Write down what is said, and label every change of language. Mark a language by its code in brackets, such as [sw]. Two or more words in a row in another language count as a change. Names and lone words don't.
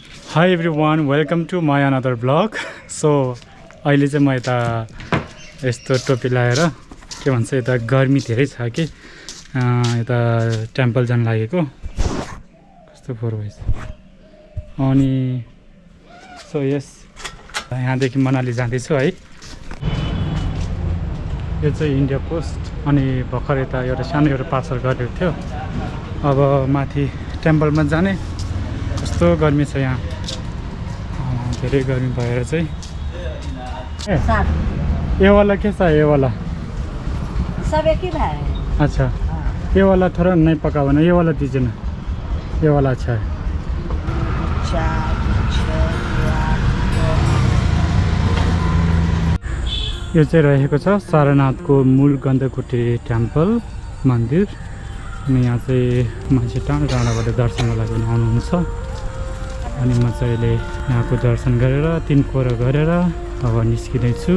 [en] Hi everyone, welcome to my another vlog. [ne] So अहिले चाहिँ म यता यस्तो टोपी लगाएर के भन्छ यता गर्मी धेरै छ कि यता टेम्पल जान लागेको कस्तो फोहोर भएछ अनि सो यस यहाँदेखि मनाली जाँदैछु है। यो चाहिँ इन्डिया पोस्ट अनि भर्खर यता एउटा सानो एउटा पार्सल गरेको थियो। अब माथि टेम्पलमा जाने कस्तो गर्मी छ यहाँ, धेरै गर्मी भएर चाहिँ [hi] ये वाला कैसा है? ये वाला सब एक ही है। अच्छा, ये वाला थोड़ा नहीं पका हुआ ना, ये वाला दीजिए ना, ये वाला अच्छा है। [ne] यो चाहिँ रहेको छ सारनाथको मूल गन्धकुटी टेम्पल मन्दिर अनि यहाँ चाहिँ मान्छे टाढो टाढोबाट दर्शनको लागि आउनुहुन्छ अनि म चाहिँ अहिले यहाँको दर्शन गरेर तिनकोरा गरेर अब निस्किँदैछु।